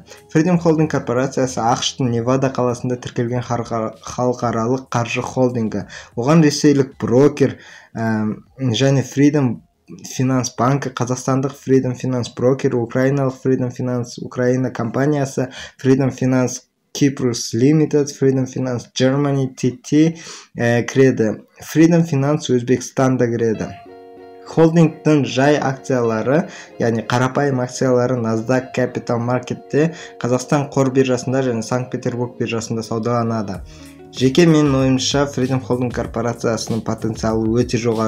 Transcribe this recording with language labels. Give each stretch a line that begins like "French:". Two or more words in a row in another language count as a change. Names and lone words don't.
Kazakh: Freedom Holding корпорациясы ақштың Невада қаласында тіркелген халықаралық қаржы холдингі. Оған ресейлік брокер және Freedom Finance банкі, қазақстандық Freedom Finance брокер, украиналық Freedom Finance Украина компаниясы, Freedom Finance Cyprus Limited, Freedom Finance Germany TT кіреді. Freedom Finance Өзбекстанда кіреді. Холдингтің жай акциялары, яғни қарапайым акциялары Nasdaq Capital Marketте, Қазақстан қор биржасында және Санкт-Петербург биржасында саудаланады. Жеке менің ойымша Freedom Holding корпорациясының потенциалы өте жоғары.